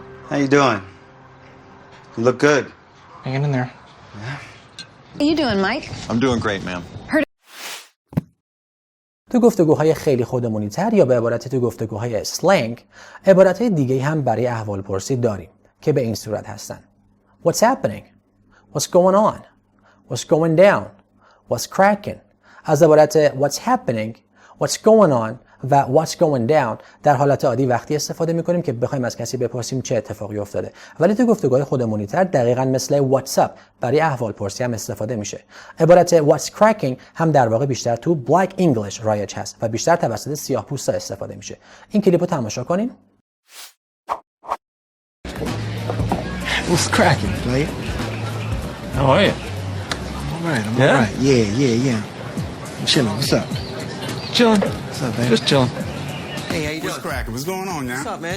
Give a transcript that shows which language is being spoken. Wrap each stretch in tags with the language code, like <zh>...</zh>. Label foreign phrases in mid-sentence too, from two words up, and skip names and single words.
<en>How you doing? You look good. Hanging in there. How you doing, Mike? I'm doing great, ma'am.</en> <fa>تو گفتگوهای خیلی خودمونی تر یا به عبارت تو گفتگوهای اسلنگ، عبارتهای دیگه هم برای احوالپرسی داریم که به این صورت هستن.</fa> <en>What's happening? What's going on? What's going down? What's cracking?</en> <fa>از عبارت</fa> <en>what's happening, what's going on</en> <fa>و</fa> <en>what's going down</en> <fa>در حالت عادی وقتی استفاده میکنیم که بخوایم از کسی بپرسیم چه اتفاقی افتاده. ولی تو گفتگوهای خودمونی تر دقیقاً مثل</fa> <en>what's up</en> <fa>برای احوالپرسی هم استفاده میشه. عبارت</fa> <en>what's cracking</en> <fa>هم در واقع بیشتر تو</fa> <en>black English</en> <fa>رایج هست و بیشتر توسط سیاه‌پوستا استفاده میشه. این کلیپو تماشا کنین.</fa> <en>What's cracking, player? How are you? All right, I'm all right. Yeah. I'm chilling. What's up? Chilling. What's up, baby? Just chilling. Hey, how you doing? What's cracking? What's going on now? What's up, man?</en>